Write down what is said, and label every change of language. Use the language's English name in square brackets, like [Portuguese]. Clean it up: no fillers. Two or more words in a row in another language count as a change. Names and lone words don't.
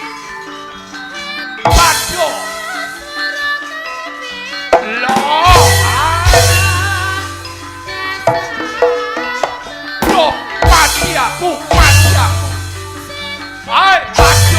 [Indonesian] Paco. Lo. Lo Patia. aku, mati aku. Ayo, maju.